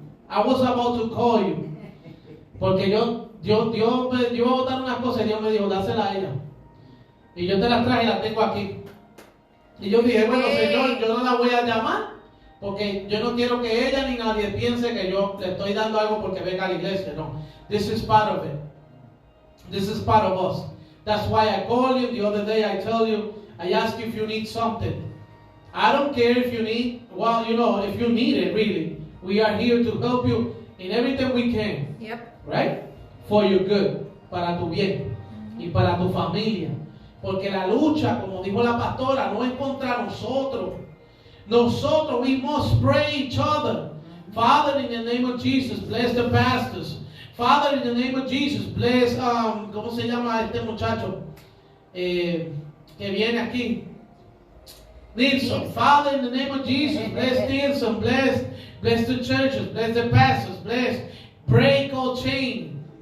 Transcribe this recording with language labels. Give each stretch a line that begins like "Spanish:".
English: I was about to call you.
Spanish: Porque yo iba a botar unas cosas y Dios me dijo: dásela a ella. Y yo te las traje y las tengo aquí. Y yo dije: bueno, Señor, yo no la voy a llamar porque yo no quiero que ella ni nadie piense que yo le estoy dando algo porque venga a la iglesia.
English: No. This is part of it. This is part of us. That's why I call you. The other day I tell you, I ask you if you need something. I don't care if you need, well, you know, if you need it really. We are here to help you in everything we can. Yep. Right? For your good.
Spanish: Para tu bien. Y para tu familia. Porque la lucha, como dijo la pastora, no es contra nosotros. Nosotros,
English: we must pray each other. Father, in the name of Jesus, bless the pastors. Father, in the name of Jesus, bless,
Spanish: ¿cómo se llama este muchacho? Que viene aquí. Nilsson.
English: Father, in the name of Jesus, bless Nilsson, bless the churches, bless the pastors, bless, break all chains.